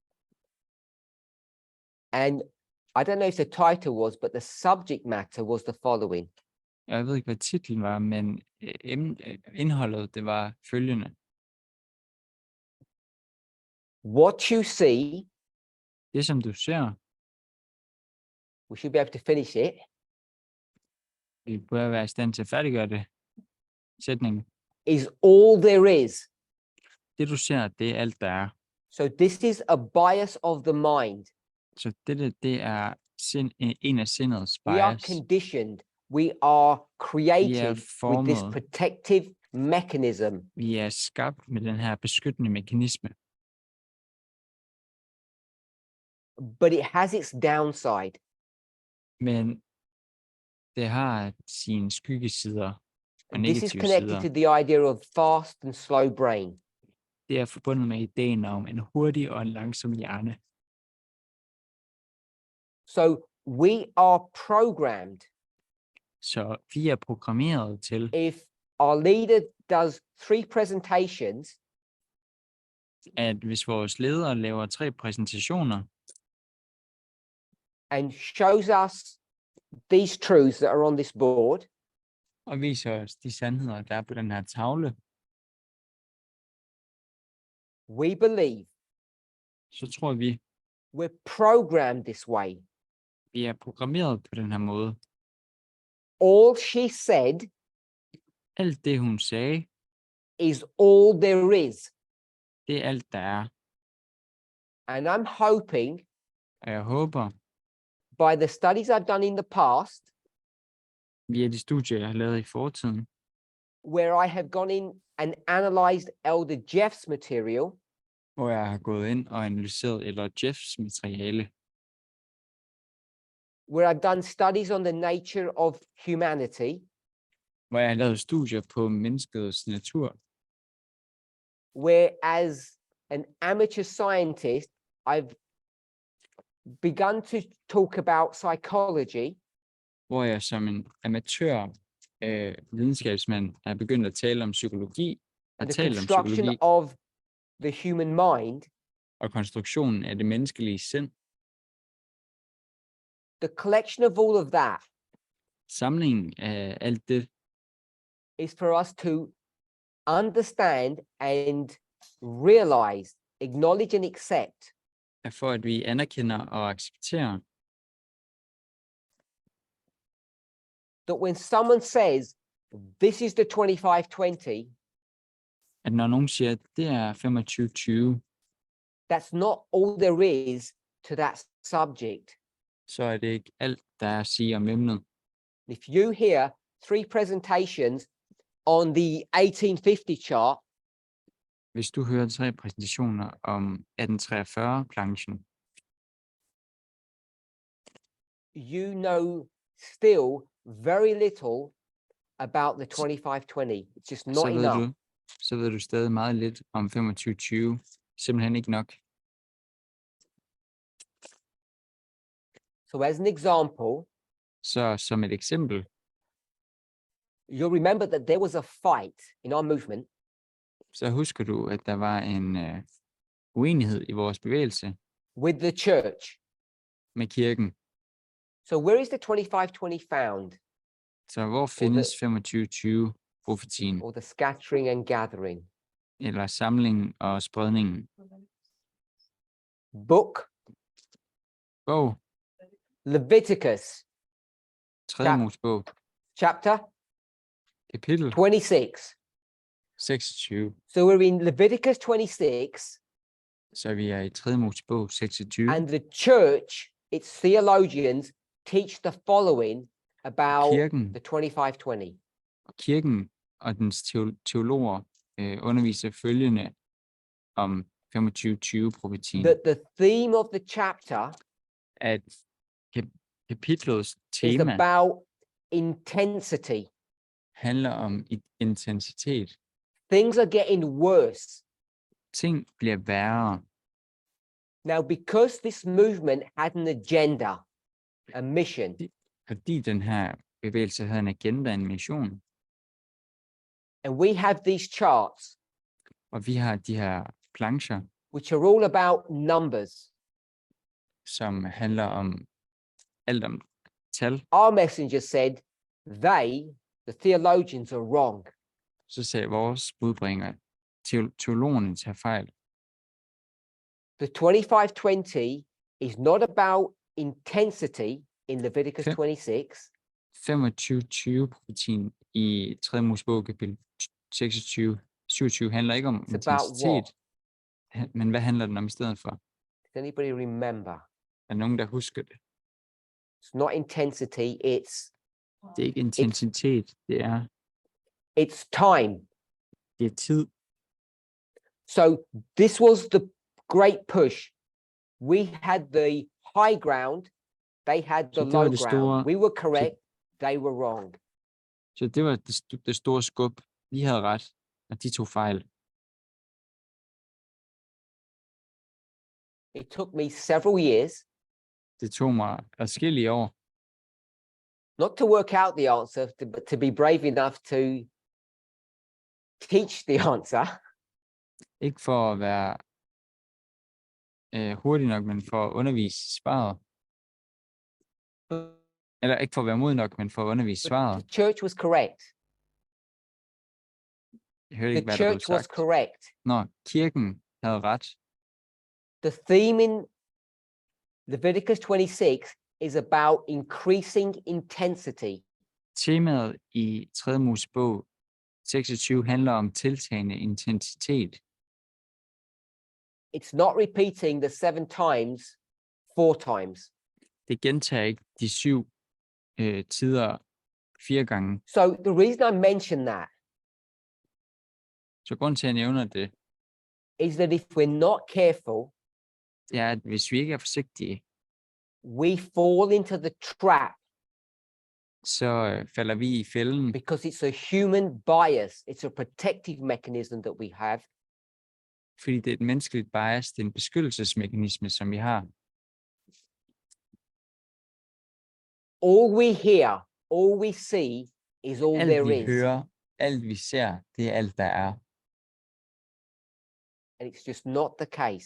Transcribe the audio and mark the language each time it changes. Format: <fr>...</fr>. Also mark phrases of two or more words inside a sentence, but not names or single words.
<en>and I don't know if the title was, but the subject matter was the following.</en> <da>jeg ved ikke, hvad titlen var, men indholdet, det var følgende.</da> <en>What you see,</en> <da>Det, som du ser,</da> <en>we should be able to finish it,</en> <da>vi bør være i stand til at færdiggøre det. Sætningen.</da> <en>is all there is.</en> <da>Det, du ser, det er alt, der er.</da> <en>So this is a bias of the mind.</en> <da>Så det er en af sindets</da> <en>We are</en> <da>bias.</da> <en>conditioned. We are created with this</en> <da>formet.</da> <en>protective mechanism.</en> <da>Vi er skabt med den her beskyttende mekanisme,</da> <en>But it has its downside.</en> <da>men det har sine skyggesider og</da> <en>And this is</en> <da>negative</da> <en>connected</en> <da>sider.</da> <en>to the idea of fast and slow brain.</en> <da>Det er forbundet med ideen om en hurtig og en langsom hjerne.</da> <en>So we are programmed.</en> <da>Så vi er programmeret til,</da> <en>If our leader does 3 presentations,</en> <da>at hvis vores leder laver 3 præsentationer,</da> <en>and shows us these truths that are on this board,</en> <da>og viser os de sandheder, der er på den her tavle,</da> <en>we believe</en> <da>så tror vi,</da> <en>we're programmed this way.</en> <da>vi er programmeret på den her måde.</da> <en>All she said</en> <da>Alt det, hun sagde,</da> <en>is all there is.</en> <da>det er alt, der er.</da> <en>And I'm hoping</en> <da>Og jeg håber,</da> <en>by the studies I've done in the past,</en> <da>via de studier, jeg har lavet i fortiden,</da> <en>where I have gone in and analyzed Elder Jeff's material,</en> <da>hvor jeg har gået ind og analyseret eller Jeffs materiale,</da> <en>where I've done studies on the nature of humanity,</en> <da>hvor jeg har lavet studier på menneskets natur,</da> <en>where as an amateur scientist, I've begun to talk about psychology,</en> <da>hvor jeg som en amatør videnskabsmand er begyndt at tale om psykologi,</da> <en>and the</en> <da>tale om</da> <en>construction</en> <da>psykologi</da> <en>of the human mind.</en> <da>og konstruktionen af det menneskelige sind.</da> <en>The collection of all of that</en> <da>Samlingen af alt det</da> <en>is for us to understand and realize, acknowledge and accept</en> <da>er for, at vi anerkender og accepterer,</da> <en>that when someone says, this is the 2520,</en> <da>at når nogen siger, at det er 25-20,</da> <en>that's not all there is to that subject.</en> <da>så er det ikke alt, der er at sige om emnet.</da> <en>If you hear 3 presentations on the 1850 chart,</en> <da>Hvis du hører 3 præsentationer om 1843-planchen,</da> <en>you know still very little about the 2520. It's just not enough.</en> <da>så ved du stadig meget lidt om 25-20. Simpelthen ikke nok.</da> <en>So as an example,</en> <da>Så som et eksempel,</da> <en>you'll remember that there was a fight in our movement</en> <da>så husker du, at der var uenighed i vores bevægelse</da> <en>with the church.</en> <da>med kirken.</da> <en>So where is the 25-20 found?</en> <da>Så hvor findes 25-20 profetien,</da> <en>Or the scattering and gathering?</en> <da>eller samlingen og spredningen?</da> <en>Book,</en> <da>Bog,</da> <en>Leviticus,</en> <da>3. Ja. Mosebog,</da> <en>chapter</en> <da>kapitel</da> <en>26.</en> <da>26.</da> <en>So we're in Leviticus 26,</en> <da>Så vi er i 3. Mosebog 26.</da> <en>and the church, its theologians, teach the following about</en> <da>Kirken,</da> <en>the 25-20.</en> <da>kirken og dens teologer underviser følgende om 25-20 profetien,</da> <en>That the theme of the chapter</en> <da>at kapitlets</da> <en>is</en> <da>tema</da> <en>about intensity.</en> <da>handler om intensitet.</da> <en>Things are getting worse.</en> <da>Ting bliver værre,</da> <en>Now, because this movement had an agenda, a mission,</en> <da>fordi den her bevægelse havde en agenda, en mission,</da> <en>and we have these charts,</en> <da>og vi har de her plancher,</da> <en>which are all about numbers.</en> <da>som handler om alt om tal,</da> <en>Our messenger said, the theologians, are wrong.</en> <da>så sagde vores budbringer, teologerne tager fejl.</da> <en>The 25-20 is not about intensity in Leviticus</en> <da>Okay.</da> <en>26.</en> <da>25-20 profetien i 3. Mosebog kapitel 26-27 handler ikke om</da> <en>It's about</en> <da>intensitet,</da> <en>what?</en> <da>men hvad handler den om i stedet for?</da> <en>Does anybody remember?</en> <da>Er der nogen, der husker det?</da> <en>It's not intensity,</en> <da>Det er ikke intensitet,</da> <en>it's time.</en> <da>det er tid.</da> <en>So this was the great push. We had the high ground, they had the</en> <da>Så det var</da> <en>low</en> <da>det</da> <en>ground.</en> <da>store-</da> <en>We were correct, they were wrong.</en> <da>Så det var det store skub. Vi havde ret, og de tog fejl.</da> <en>It took me several years</en> <da>Det tog mig adskillige år, not to work out the answer, but to be brave enough to teach the answer. ikke for at være hurtig nok, men for at undervise svaret. Eller ikke for at være modig nok, men for at undervise</da> <en>But</en> <da>svaret.</da> <en>the church was correct.</en> <da>Jeg hørte</da> <en>The</en> <da>ikke, hvad der blev</da> <en>church was</en> <da>sagt.</da> <en>correct.</en> <da>Når kirken havde ret,</da> <en>The theme in Leviticus 26 is about increasing intensity.</en> <da>temaet i 3. Mosebog 26 handler om tiltagende intensitet.</da> <en>It's not repeating the 7 times 4 times.</en> <da>Det gentager ikke de 7 tider 4 gange.</da> <en>So the reason I mention that</en> <da>Så grunden til, at jeg nævner det,</da> <en>is that if we're not careful,</en> <da>det er, at hvis vi ikke er forsigtige,</da> <en>we fall into the trap</en> <da>så falder vi i fælden,</da> <en>because it's a human bias. It's a protective mechanism that we have.</en> <da>fordi det er et menneskeligt bias, det er en beskyttelsesmekanisme, som vi har.</da> <en>All we hear, all we see is all</en> <da>Alt</da> <en>there</en> <da>vi</da> <en>is.</en> <da>hører, alt vi ser, det er alt, der er.</da> <en>And it's just not the case.</en>